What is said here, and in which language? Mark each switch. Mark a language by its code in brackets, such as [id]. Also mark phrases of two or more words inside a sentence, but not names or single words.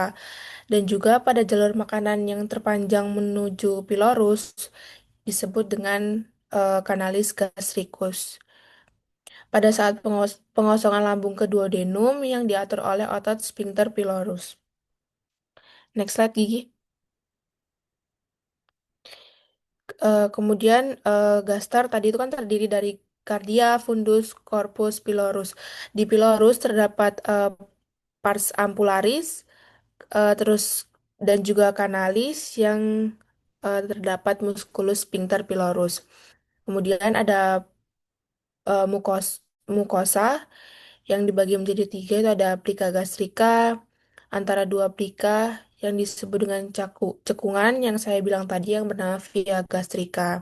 [id] Dan juga pada jalur makanan yang terpanjang menuju pylorus disebut dengan kanalis gastricus. Pada saat pengosongan lambung ke duodenum yang diatur oleh otot sphincter pylorus. [en] Next slide, [id] Gigi. Kemudian gaster tadi itu kan terdiri dari kardia, fundus, corpus, pylorus. Di pylorus terdapat pars ampularis, terus dan juga kanalis yang terdapat musculus sphincter pylorus. Kemudian ada mukosa yang dibagi menjadi tiga itu ada plika gastrika, antara dua plika yang disebut dengan cekungan yang saya bilang tadi yang bernama via gastrika.